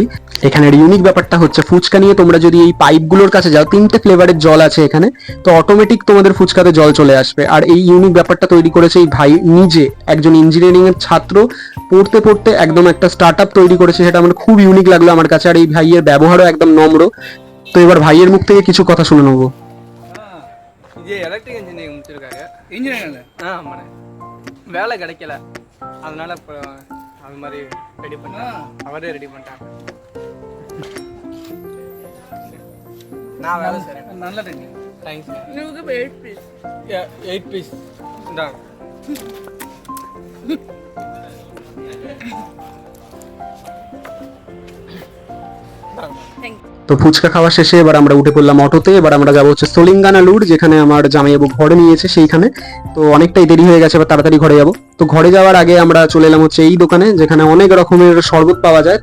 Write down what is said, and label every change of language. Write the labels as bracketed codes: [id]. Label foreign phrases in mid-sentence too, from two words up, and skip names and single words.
[bn] এখানের ইউনিক ব্যাপারটা হচ্ছে ফুচকা নিয়ে তোমরা যদি এই পাইপগুলোর কাছে যাও, 3টে ফ্লেভারের জল আছে এখানে, তো অটোমেটিক তোমাদের ফুচকাতে জল চলে আসবে। আর এই ইউনিক ব্যাপারটা তৈরি করেছে এই ভাই নিজে, একজন ইঞ্জিনিয়ারিং এর ছাত্র, পড়তে পড়তে একদম একটা [en] start up [bn] তৈরি করেছে। সেটা আমার খুব ইউনিক লাগলো আমার কাছে। আর এই ভাইয়ের ব্যবহারও একদম নম্র। তো এবার ভাইয়ের মুখ থেকে কিছু কথা শুনে নেবো। [ta] இது [en] electric engineering [ta] முடிச்சிருக்காரு. இன்ஜினியரிங் ஆமாண்ணே, வேலை கிடைக்கல, அதனால இப்போ அது மாதிரி ரெடி பண்ணேன். அவரே ரெடி பண்ணிட்டாங்க. நான் வேலை செய்கிறேன். நல்ல ரெடி. தேங்க்ஸ். உங்களுக்கு 8 பீஸ். 8 பீஸ் இந்தாங்க. [bn] তো ফুচকা খাওয়া শেষে এবার আমরা উঠে পড়লাম অটোতে। এবার আমরা যাবো হচ্ছে সোলিঙ্গানালুর, যেখানে আমার জামাইবাবু ঘরে নিয়েছে সেইখানে। তো অনেকটাই দেরি হয়ে গেছে, এবার তাড়াতাড়ি ঘরে যাবো। তো ঘরে যাওয়ার আগে আমরা চলে এলাম হচ্ছে এই দোকানে, যেখানে অনেক রকমের শরবত পাওয়া যায়।